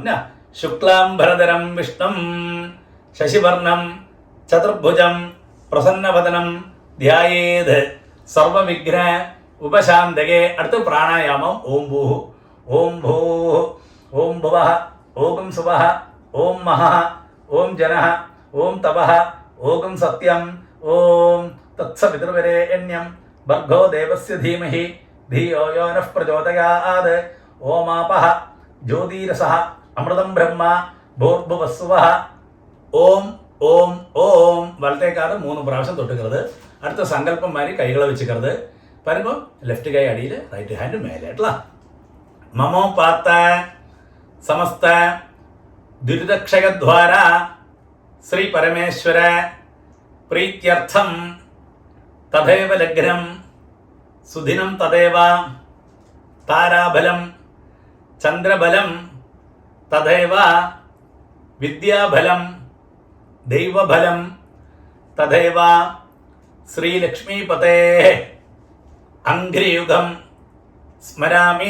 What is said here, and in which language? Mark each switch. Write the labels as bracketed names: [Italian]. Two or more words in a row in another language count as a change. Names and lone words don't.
[Sanskrit] शुक्लाम् बरधरम् विष्णम् शशिवर्णम् चतुर्भुजम् प्रसन्नवदनम् ध्यायेत् सर्व विघ्न उपशान्तके. [Tamil] அடுத்து பிராணாயாமம். [Sanskrit] ॐ भू, ॐ भू, ॐ भुवः, ॐ सुवः, ॐ महः, ॐ जनः, ॐ तपः, ॐ सत्यम्, ॐ तत्सवितुर्वरेण्यं भर्गो देवस्य धीमहि धियो यो नः प्रचोदयात्. ओमापः ज्योतिरसः अमृतं ब्रह्म भूर्भुवस्सुवः. [Tamil] ஓம் ஓம் ஓம் வலத்தைக்காத 3 പ്രാവശ്യം தொட்டுக்கிறது. அடுத்த சங்கல்பம் மாதிரி கைகளை வச்சுக்கிறது. பாருங்க, லெஃப்ட் கை அடியில், [English] right hand [Tamil] மேலே. [Sanskrit] ममो पात्त समस्त दुरितक्षयद्वारा श्री परमेश्वर प्रीत्यर्थम तथैव लग्नं सुदिनं तदेव ताराबलं चंद्रबलं तथैव विद्याबलं दैवबलं तथैव श्रीलक्ष्मीपते अंघ्रियुगं स्मरामि.